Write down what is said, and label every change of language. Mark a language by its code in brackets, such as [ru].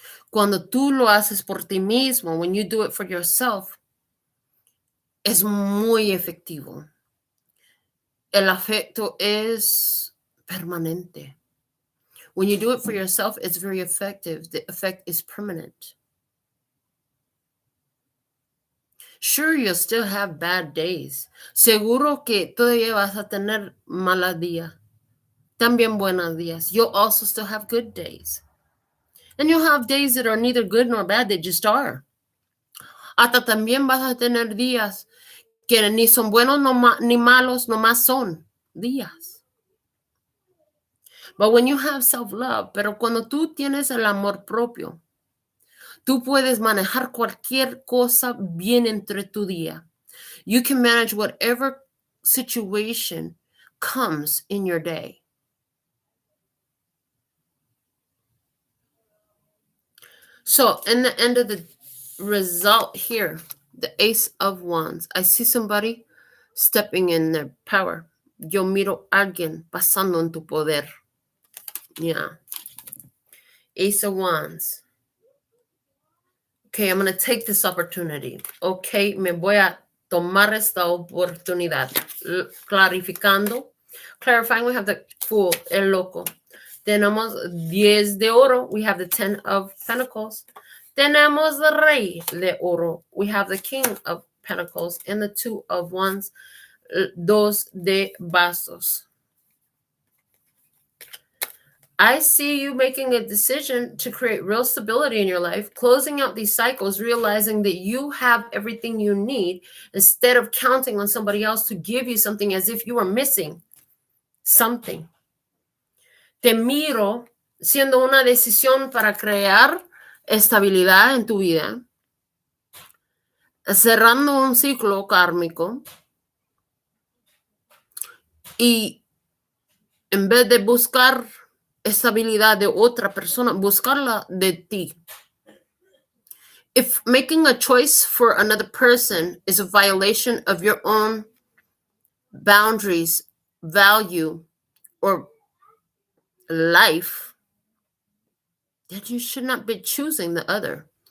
[es] Cuando tú lo haces por ti mismo, [en] when you do it for yourself, [es] es muy efectivo. El afecto es permanente. [en] When you do it for yourself, it's very effective. The effect is permanent. Sure, you'll still have bad days. [es] Seguro que todavía vas a tener malos días. También buenos días. [en] You'll also still have good days. And you'll have days that are neither good nor bad, they just are. [es] Hasta también vas a tener días que ni son buenos ni malos, nomás son días. [en] But when you have self-love, [es] pero cuando tú tienes el amor propio, tú puedes manejar cualquier cosa bien entre tu día. [en] You can manage whatever situation comes in your day. So, in the end of the result here, the Ace of Wands, I see somebody stepping in their power. [es] Yo miro a alguien pasando en tu poder. [en] Yeah. Ace of Wands. Okay, I'm going to take this opportunity. [es] Okay, me voy a tomar esta oportunidad. Clarificando. [en] Clarifying, we have the Fool, [es] el loco. Tenemos 10 de oro. [en] We have the 10 of Pentacles. [es] Tenemos the Rey de oro. [en] We have the King of Pentacles and the 2 of Wands. [es] Dos de bastos. [en] I see you making a decision to create real stability in your life, closing out these cycles, realizing that you have everything you need instead of counting on somebody else to give you something as if you were missing something. [es] Te miro siendo una decisión para crear estabilidad en tu vida, cerrando un ciclo kármico y en vez de buscar estabilidad de otra persona, buscarla de ti. [en] If making a choice for another person is a violation of your own boundaries, value, or life, then you should not be choosing the other.